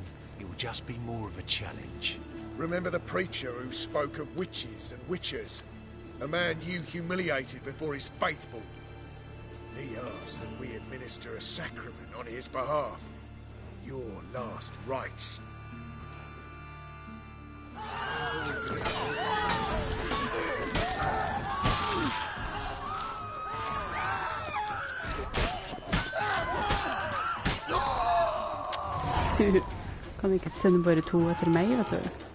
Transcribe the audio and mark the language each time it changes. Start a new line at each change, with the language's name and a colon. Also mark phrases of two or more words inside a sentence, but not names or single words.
English: It'll just be more of a challenge. Remember the preacher who spoke of witches and witchers? A man you humiliated before his faithful. He asked that we administer a sacrament on his behalf. Your last rites.
Norwegian: Kan ikke sende bare 2 etter meg, vet du.